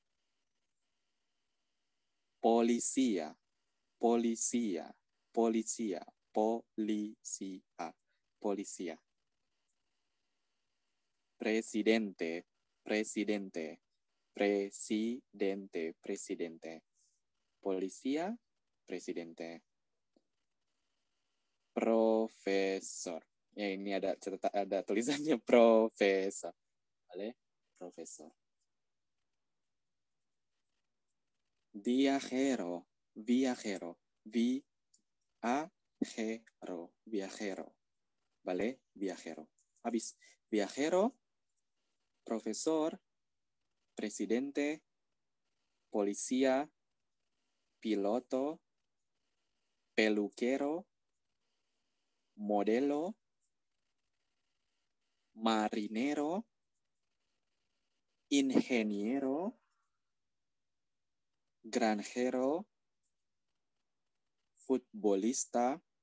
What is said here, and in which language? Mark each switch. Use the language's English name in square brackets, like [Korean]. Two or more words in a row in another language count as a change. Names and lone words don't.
[Spanish] Policía, policía, policía, policía, policía. Presidente, presidente, presidente, presidente. Policía, presidente. Profesor. [Indonesian] Ya, ini ada tulisannya profesor. [Spanish] ¿Vale? Profesor. Viajero, viajero, viajero, viajero. ¿Vale? Viajero. Habis. Viajero, profesor, presidente, policía, piloto, peluquero, modelo, marinero, ingeniero, granjero, futbolista,